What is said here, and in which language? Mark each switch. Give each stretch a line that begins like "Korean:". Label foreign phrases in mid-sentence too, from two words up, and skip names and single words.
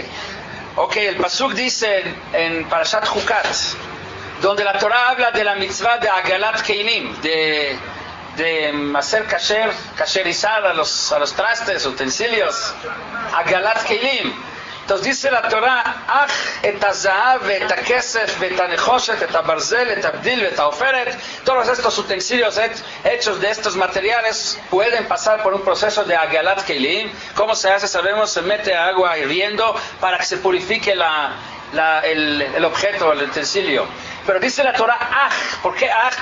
Spanish: Ok, el pasuk dice en Parashat Chukat, donde la Torah habla de la mitzvah de
Hebrew: הגעלת כלים,
Spanish: de hacer kasherizar a los trastes, utensilios,
Hebrew: הגעלת כלים.
Spanish: Entonces dice la Torah,
Hebrew: אך את הזהב את הכסף את הנחושת את הברזל את הבדיל את העופרת.
Spanish: Todos estos utensilios hechos de estos materiales pueden pasar por un proceso de
Hebrew: הגעלת כלים.
Spanish: ¿Cómo se hace? Sabemos, se mete agua hirviendo para que se purifique el objeto, el utensilio. Pero dice la Torah, Ach. ¿Por qué Ach?